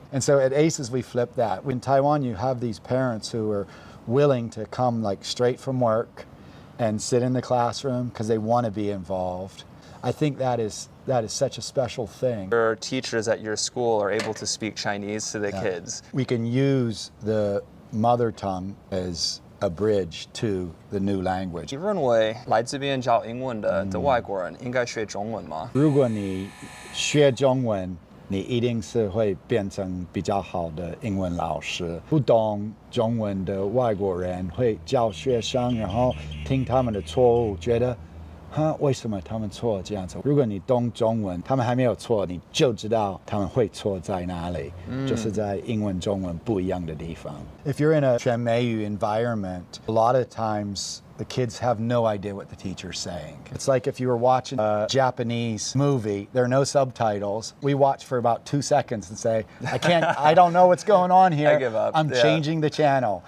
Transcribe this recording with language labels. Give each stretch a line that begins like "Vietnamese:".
English: And so at ACES, we flip that. In Taiwan, you have these parents who are willing to come like straight from work and sit in the classroom because they want to be involved. I think that is such a special thing. Your teachers at your school are able to speak Chinese to the kids. We can use the mother tongue as a bridge to the new language.
Chinese: 你认为来这边教英文的外国人应该学中文吗？如果你学中文，你一定是会变成比较好的英文老师。不懂中文的外国人会教学生，然后听他们的错误，觉得为什么他们错这样子？如果你懂中文，他们还没有错，你就知道他们会错在哪里，就是在英文、中文不一样的地方。
English: If you're in a 全美语 environment, a lot of times the kids have no idea what the teacher's saying. It's like if you were watching a Japanese movie, there are no subtitles. We watch for about 2 seconds and say, I don't know what's going on here. I give up. I'm changing the channel.